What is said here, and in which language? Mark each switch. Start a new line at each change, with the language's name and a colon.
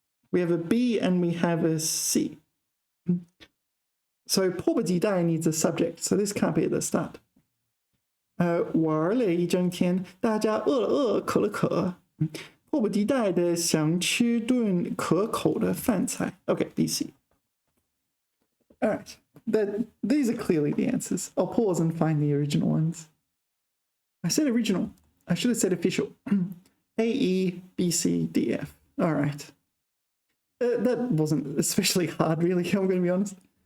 English: We have a B and we have a C. So 迫不及待 needs a subject, so this can't be at the start.
Chinese: 玩了一整天，大家饿了饿，渴了渴，迫不及待的想吃顿可口的饭菜。
English: Okay, BC. All right, these are clearly the answers. I'll pause and find the original ones. I said original. I should have said official. A, E, B, C, D, F. All right. That wasn't especially hard, really, I'm going to be honest.